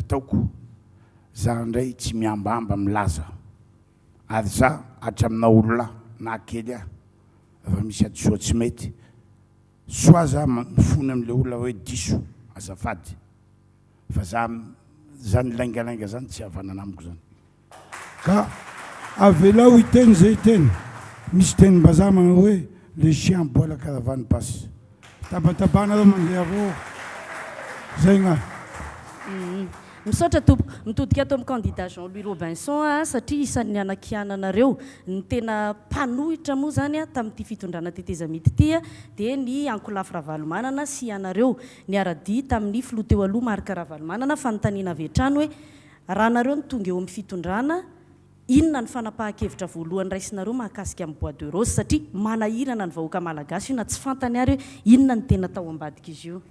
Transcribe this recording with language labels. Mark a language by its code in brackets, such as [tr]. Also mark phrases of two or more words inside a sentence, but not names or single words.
[mg] ataoko za ndray tsy miambamba milaza ary za hatramina olona na kely aho raha misy adisoa tsy mety soa za mifony amin'le olona hoe diso azafady fa za nilaingalainga zany tsy havanana amiko zany ka avelao hiteny zay teny misy teny-bazaha manao hoe [fr] le chien boit la caravane passe [mg] tabatabana reo mandeha avao zay gna misaotra tompo mitodika ato amin'ny candidat Jean-Louis Robinson satria isan'ny anakiananareo ny tena mpanohitra moa zany tamin'ity fitondrana teteza mity ity dia ny Ankolafy Ravalomanana sy ianareo niara-dia tamin'ny filoha teo aloha Marc Ravalomanana fanontaniana avy hatrany hoe raha nareo ny tonga eo amin'ny fitondrana inona ny fanapahan-kevitra voalohany raisinareo mahakasika amin'ny [fr] bois de rose [mg] satria manahirana ny vahoaka malagasy io na tsy fantany ary hoe inona ny tena tao ambadika izy io